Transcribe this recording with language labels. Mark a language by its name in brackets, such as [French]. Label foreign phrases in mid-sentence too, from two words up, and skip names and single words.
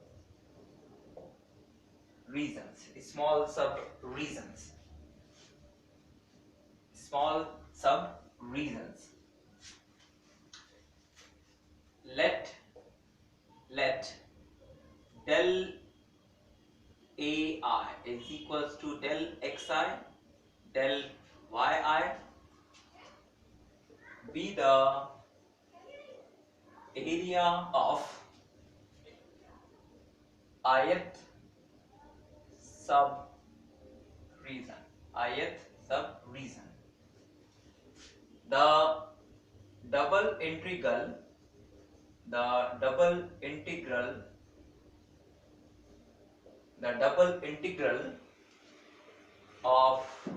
[English] regions, let del AI is equals to del xi del yi be the area of ith sub region. The double integral of